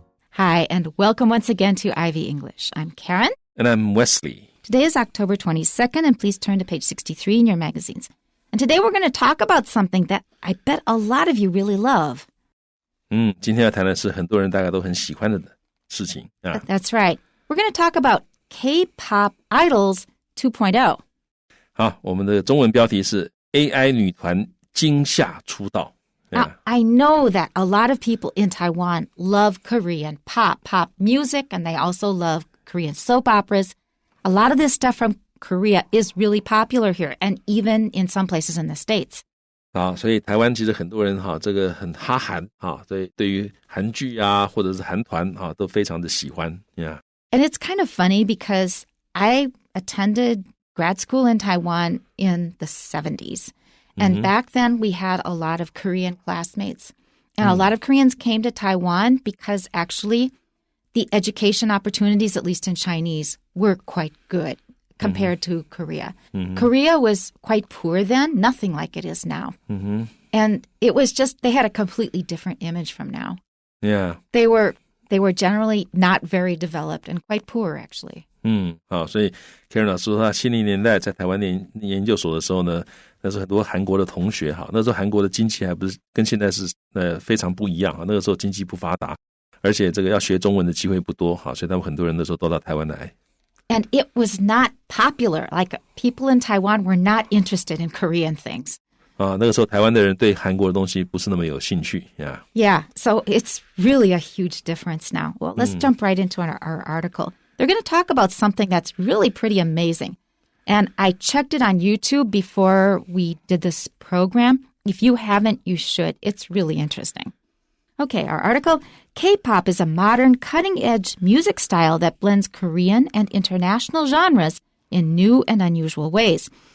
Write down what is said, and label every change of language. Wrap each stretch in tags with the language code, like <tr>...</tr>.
<en>Hi, and welcome once again to Ivy English. I'm Karen. And I'm Wesley. Today is October 22nd, and please turn to page 63 in your magazines. And today we're going to talk about something that I bet a lot of you really love.</en> <zh>今天要谈的是很多人大概都很喜欢的事情啊。</zh> <en>That's right. We're going to talk about K-pop idols 2.0.</en> <zh>好，我们的中文标题是 AI 女团惊吓出道。</zh> <en>Now, I know that a lot of people in Taiwan love Korean pop music, and they also love Korean soap operas. A lot of this stuff from Korea is really popular here, and even in some places in the States.</en> <zh>好，所以台湾其实很多人这个很哈韩对于韩剧啊或者是韩团都非常的喜欢。</zh> <en>Yeah. And it's kind of funny because I attended grad school in Taiwan in the 70s. And back then, we had a lot of Korean classmates. And a lot of Koreans came to Taiwan because actually the education opportunities, at least in Chinese, were quite good compared to Korea. Korea was quite poor then, nothing like it is now. And it was just, they had a completely different image from now. Yeah. They were generally not very developed and quite poor, actually.</en> <zh>好，所以 Karen 老师说他70年代在台湾念研究所的时候呢，那时候很多韩国的同学那时候韩国的经济还不是跟现在是非常不一样那个时候经济不发达，而且这个要学中文的机会不多所以他们很多人那时候都到台湾来。</zh> <en>And it was not popular. Like people in Taiwan were not interested in Korean things.</en> <zh>那个时候台湾的人对韩国的东西不是那么有兴趣。</zh> <en>Yeah, so it's really a huge difference now. Well, let's jump right into our article. They're going to talk about something that's really pretty amazing. And I checked it on YouTube before we did this program. If you haven't, you should. It's really interesting. Okay, our article, K-pop is a modern, cutting-edge music style that blends Korean and international genres in new and unusual ways.</en>